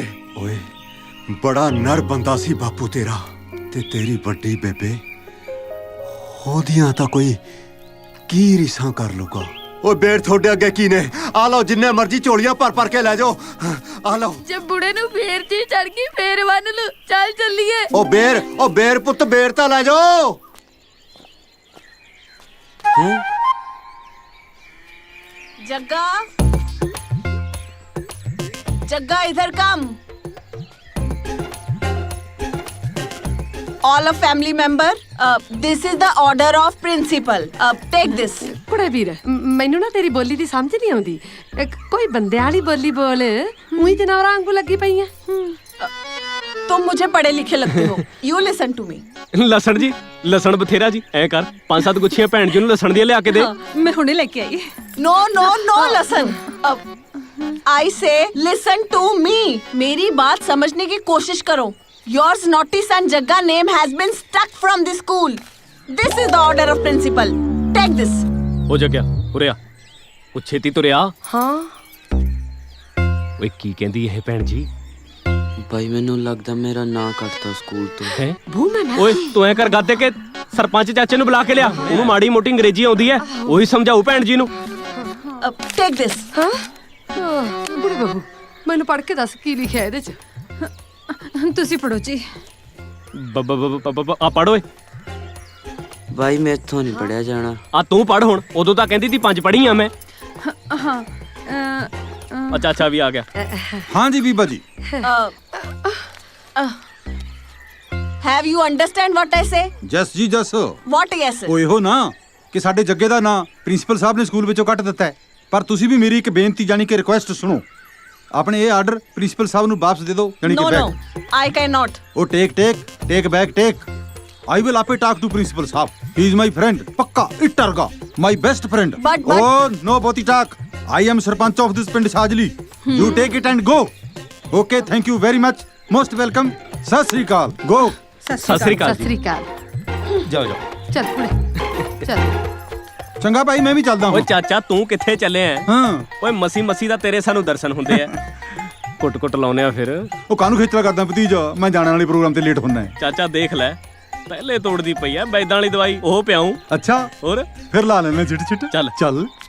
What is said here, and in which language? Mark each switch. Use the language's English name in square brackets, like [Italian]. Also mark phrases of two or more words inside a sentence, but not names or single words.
[Punjabi] ਓਏ ਬੜਾ ਨਰ ਬੰਦਾ ਸੀ ਬਾਪੂ ਤੇਰਾ, ਤੇ ਤੇਰੀ ਵੱਡੀ ਬੇਬੇ, ਉਹਦੀਆਂ ਤਾਂ ਕੋਈ ਕੀ ਰੀਸਾਂ ਕਰ ਲੂਗਾ। ਉਹ ਬੇਰ ਤੁਹਾਡੇ ਅੱਗੇ ਕੀ ਨੇ? ਆ ਲਓ ਜਿੰਨੇ ਮਰਜ਼ੀ ਝੋਲੀਆਂ ਭਰ ਕੇ ਲੈ ਜਾਓ। ਆ ਲਓ। ਜੇ ਬੁੜੇ ਨੂੰ ਫੇਰ ਤੇ ਚੜ ਗਈ ਫੇਰ ਬੰਨ ਲੂ। ਚੱਲ ਚੱਲੀਏ। ਉਹ ਬੇਰ ਪੁੱਤ, ਬੇਰ ਤਾਂ ਲੈ ਜਾਓ। [Hindi] जग्गा इधर कम। [English] All of family member, this is the order of principal. Take this. [Punjabi] ਕੁੜੇ ਵੀਰ, ਮੈਨੂੰ ਨਾ ਤੇਰੀ ਬੋਲੀ ਦੀ ਸਮਝ ਨਹੀਂ ਆਉਂਦੀ। ਕੋਈ ਬੰਦਿਆਂ ਵਾਲੀ ਬੋਲੀ ਬੋਲ, ਉਹੀ ਜਨਾਵਰਾਂ ਵਾਂਗੂ ਲੱਗੀ ਪਈ ਆ। [Hindi] तुम मुझे पढ़े लिखे लगते हो। [English] You listen to me. [Punjabi] ਲਸਣ ਜੀ, ਲਸਣ ਬਥੇਰਾ ਜੀ। ਐ ਕਰ 5-7 ਗੁੱਛੀਆਂ ਭੈਣ ਜੀ ਨੂੰ ਲਸਣ ਦੀਆਂ ਲਿਆ ਕੇ ਦੇ। ਮੈਂ ਹੁਣੇ ਲੈਕੇ ਆਈ। [English] No, listen. I say listen to me. [Hindi] मेरी बात समझने की कोशिश करो। [English] Yours naughty son Jagga name has been struck from the school. This is the order of principal. Take this. [Punjabi] ਹੋ ਜਗਿਆ, ਉਰੇ ਆ। ਉਹ ਛੇਤੀ ਤੁਰਿਆ। ਹਾਂ ਓਏ ਕੀ ਕਹਿੰਦੀ ਇਹ ਭੈਣ ਜੀ? ਬਾਈ ਮੈਨੂੰ ਲੱਗਦਾ ਮੇਰਾ ਨਾਂ ਕੱਟਤਾ ਸਕੂਲ ਤੋਂ। ਹੈ ਬੂ ਮੈਂ ਓਏ ਤੂੰ ਐ ਕਰ ਗੱਦੇ ਕੇ ਸਰਪੰਚ ਚਾਚੇ ਨੂੰ ਬੁਲਾ ਕੇ ਲਿਆ, ਉਹਨੂੰ ਮਾੜੀ ਮੋਟੀ ਅੰਗਰੇਜ਼ੀ ਆਉਂਦੀ ਐ, ਉਹੀ ਸਮਝਾਊ ਭੈਣ ਜੀ ਨੂੰ। [English] take this. [Punjabi] ਹਾਂ ਬੁੜੀ ਬਹੂ ਮੈਨੂੰ ਪੜ੍ਹ ਕੇ ਦੱਸ ਕੀ ਲਿਖਿਆ ਇਹਦੇ ਚ। ਤੁਸੀਂ ਪੜੋ ਜੀ। ਆ ਪੜ ਓਏ। ਬਾਈ ਮੈਥੋਂ ਨਹੀਂ ਪੜਿਆ ਜਾਣਾ। ਆ ਤੂੰ ਪੜ ਹੁਣ, ਉਦੋਂ ਤਾਂ ਕਹਿੰਦੀ ਤੀ 5 ਪੜ੍ਹੀਆਂ ਮੈਂ। ਹਾਂ ਚਾਚਾ ਵੀ ਆ ਗਿਆ। ਹਾਂ ਜੀ ਬੀਬਾ ਜੀ। [English] Have you understand what I say? yes ji yes. What yes? [Punjabi] ਉਹ ਇਹੋ ਨਾ ਕਿ ਸਾਡੇ ਜੱਗੇ ਦਾ ਨਾਂ ਪ੍ਰਿੰਸੀਪਲ ਸਾਹਿਬ ਨੇ ਸਕੂਲ ਵਿੱਚੋਂ ਕੱਟ ਦਿੱਤਾ ਹੈ, ਪਰ ਤੁਸੀਂ ਵੀ ਮੇਰੀ ਇੱਕ ਬੇਨਤੀ ਜਾਨੀ ਕਿ ਰਿਕੁਐਸਟ ਸੁਣੋ। ਆਪਣੇ ਇਹ ਆਰਡਰ ਪ੍ਰਿੰਸੀਪਲ ਸਾਹਿਬ ਨੂੰ ਵਾਪਸ ਦੇ ਦਿਓ, ਜਾਨੀ ਕਿ [English] No, no, ਬੈਕ। I cannot. ਉਹ take back take. I will आपे talk to principal साहब. He is my friend. पक्का इट्टरगा. My best friend. But- Oh no, Boti talk. I am Sarpanch of this pind Sajli. You take it and go. Okay, thank you very much. Most welcome. Sat Sri Akal. Go. [Punjabi] ਸਤਿ ਸ੍ਰੀ ਅਕਾਲ ਸਤਿ ਸ੍ਰੀ ਅਕਾਲ। [Hindi] जाओ जाओ। [Punjabi] ਚੱਲ ਕੁੜੇ ਚੱਲ। [Hindi] चंगा भाई मैं भी चलता [Punjabi] ਓਏ [Hindi] हूँ। [Punjabi] ਚਾਚਾ ਤੂੰ ਕਿੱਥੇ ਚੱਲੇ ਐ? [Hindi] हाँ। [Punjabi] ਓਏ ਮਸੀ ਮਸੀ ਦਾ ਤੇਰੇ ਸਾਨੂੰ ਦਰਸ਼ਨ ਹੁੰਦੇ ਐ। ਕੁੱਟ ਲਾਉਨੇ ਆ ਫਿਰ। ਉਹ ਕਾਹਨੂੰ ਖੇਚਲਾ ਕਰਦਾ ਭਤੀਜਾ, ਮੈਂ ਜਾਣ ਵਾਲੇ ਪ੍ਰੋਗਰਾਮ ਤੇ ਲੇਟ ਹੁੰਨਾ ਹੈ। ਚਾਚਾ ਦੇਖ ਲੈ ਪਹਿਲੇ ਤੋੜਦੀ ਪਈ ਐ ਬੈਦਾਂ ਵਾਲੀ ਦਵਾਈ, ਉਹ ਪਿਆਉਂ। ਅੱਛਾ ਹੋਰ ਫਿਰ ਲਾ ਲੈਣੇ ਛਿਟ ਛਿਟ। ਚੱਲ। ਚੱਲ।